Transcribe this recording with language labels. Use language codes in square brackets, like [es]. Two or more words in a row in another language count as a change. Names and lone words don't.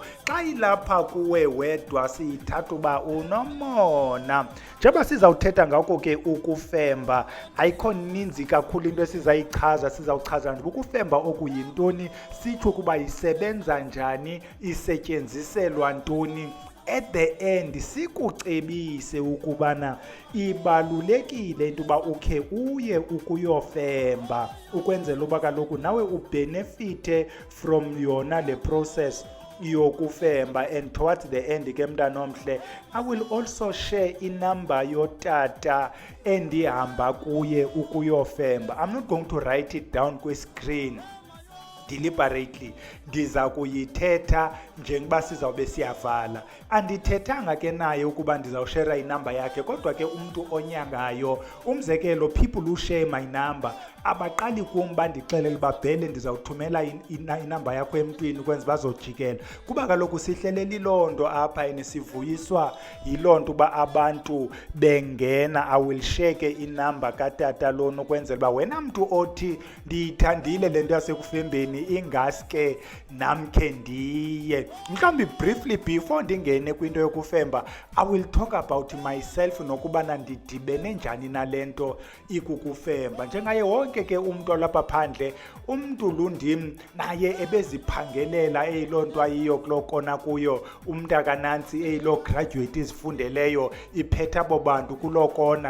[xh] Xa ilapha kuwe wedwa siyithatha uba unomona. Njengoba sizawuthetha ngako ke ukufemba, ayikho ninzi kakhulu into esizayichaza. Sizawuchaza nje ukufemba okuyintoni, sitsho ukuba isebenza njani, isetyenziselwa ntoni. [en] At the end [xh] sikucebise ukubana ibalulekile into uba ukhe uye ukuyofemba ukwenzela uba kaloku nawe ubenefite from yona le process yokufemba. And towards the end ke mntana omhle, [en] I will also share [xh] inumber yotata endihamba kuye ukuyofemba. I'm not going to write it down kwi-screen deliberately, ndiza kuyithetha njengoba sizawube siyavala. Andithethanga ke naye ukuba ndizawushera inamba yakhe, kodwa ke umntu onyangayo, umzekelo [en] people who share my number [xh] abaqali kum bandixelele uba Bhele ndizawuthumela inamba yakho emntwini ukwenza bazojikela. Kuba kaloku sihlelela iloo nto apha sivuyiswa yiloo nto uba abantu bengena. [en] I will share [xh] ke inamba katata lona ukwenzela uba wena mntu othi ndiyithandile le nto yasekufembeni ingaske namkhe ndiye. Mhlawumbi [en] briefly before [xh] ndingene kwinto yokufemba, [en] I will talk about myself [xh] nokubana ndidibene njani nale nto ikukufemba. Njengaye wonke ke umntu olapha phandle, umntu lundim naye ebeziphangelela eyiloo nto ayiyo kuloo kona kuyo. Umntakanantsi eyiloo graduate izifundeleyo iphethe abo bantu kuloo kona.